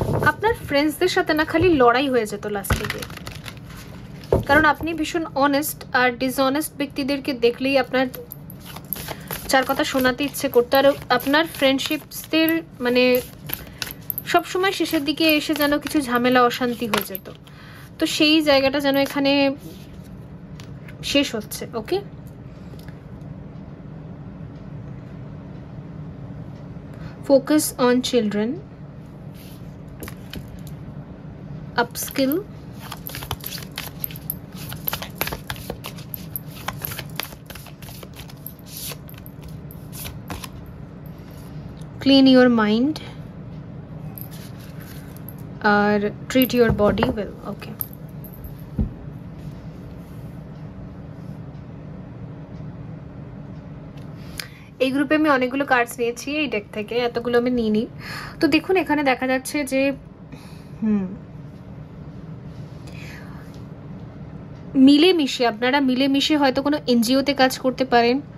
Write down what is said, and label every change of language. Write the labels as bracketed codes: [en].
[bn] আপনার ফ্রেন্ডসদের সাথে না খালি লড়াই হয়ে যেত লাস্টে গিয়ে, কারণ আপনি ভীষণ অনেস্ট, আর ডিসঅনেস্ট ব্যক্তিদেরকে দেখলেই আপনার চার কথা শোনাতে ইচ্ছে করতো। আর আপনার ফ্রেন্ডশিপসদের মানে সবসময় শেষের দিকে এসে যেন কিছু ঝামেলা, অশান্তি হয়ে যেত, তো সেই জায়গাটা যেন এখানে শেষ হচ্ছে। [en] Okay, focus on children, upskill, clean your mind, or treat your body well. [bn] Okay, এই গ্রুপে আমি অনেকগুলো কার্ডস নিয়েছি এই ডেক থেকে, এতগুলো আমি নিইনি। তো দেখুন এখানে দেখা যাচ্ছে যে মিলেমিশে, আপনারা মিলেমিশে হয়তো কোনো এনজিওতে কাজ করতে পারেন।